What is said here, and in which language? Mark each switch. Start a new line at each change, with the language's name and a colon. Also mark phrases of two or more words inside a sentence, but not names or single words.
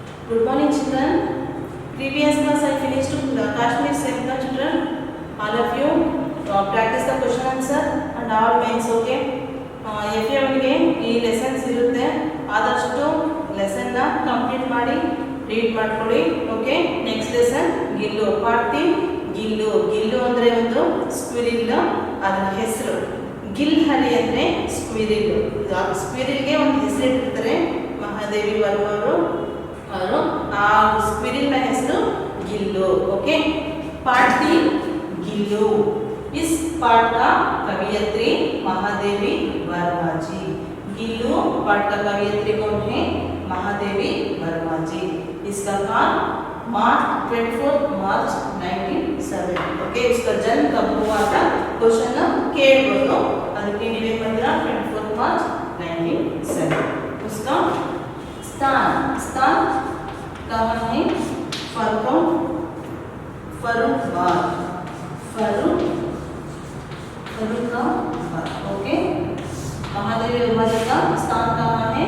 English: Good morning, children. Previous class I finished the Kashmir Sevika, children. All of you practice the question answer and all mains. Okay.
Kannada: FA1ಗೆ ಈ ಲೆಸನ್ಸ್ ಇರುತ್ತೆ, ಆದಷ್ಟು ಲೆಸನ್ನ ಕಂಪ್ಲೀಟ್ ಮಾಡಿ ರೀಡ್ ಮಾಡ್ಕೊಳ್ಳಿ.
English: Okay. Next lesson
Kannada: ಗಿಲ್ಲು, ಪಾರ್ಟಿ ಗಿಲ್ಲು. ಗಿಲ್ಲು ಅಂದರೆ ಒಂದು ಸ್ಕ್ವಿರಿಲ್, ಅದರ ಹೆಸರು. ಗಿಲ್ ಹಳಿ ಅಂದರೆ ಸ್ಕ್ವಿರಿಲ್. ಸ್ಕ್ವಿರಿಲ್ಗೆ ಒಂದು ಹೆಸರು ಇಟ್ಟಿರ್ತಾರೆ ಮಹಾದೇವಿ ವರ್ಮ ಅವರು ಆ ಸ್ಕ್ವಿರಿಲ್ನ ಹೆಸರು ಗಿಲ್ಲು. ಓಕೆ.
Hindi: पार्टी गिल्लू इस पाठ का कवियत्री महादेवी वर्मा जी. गिल्लू पाठ का कवियत्री कौन है? महादेवी वर्मा जी. इसका काल मार्च 24 मार्च 1907. ओके. इसका जन्म कब हुआ था क्वेश्चन ಕೇಳಬಹುದು.
Kannada: ಅದಕ್ಕೆ ನೀವೇ ಬಂದಿರಾ 24 मार्च 1907.
Hindi: उसका स्थान कहाँ है? फर्रुखाबाद. ओके. महादेवी वर्मा जी का स्थान कहाँ है?